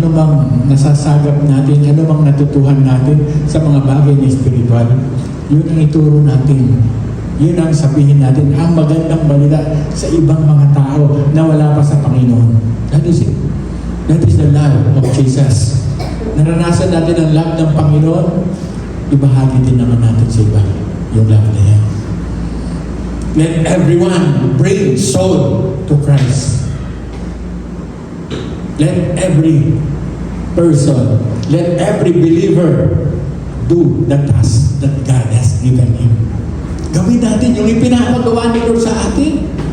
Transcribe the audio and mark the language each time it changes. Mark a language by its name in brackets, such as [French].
[Filipino] ano mang nasasagap natin, ano mang natutuhan natin sa mga bagay na espiritual, yun ang ituro natin. Yun ang sabihin natin, ang magandang balita sa ibang mga tao na wala pa sa Panginoon. [English] That is it. That is the love of Jesus. [Filipino] Naranasan natin ang love ng Panginoon, ibahagi din naman natin sa iba yung love na yan. [English] Let everyone bring soul to Christ. Let every person, let every believer do the task that God has given him. [Filipino] Gawin natin yung ipinapagawa ni Lord sa atin.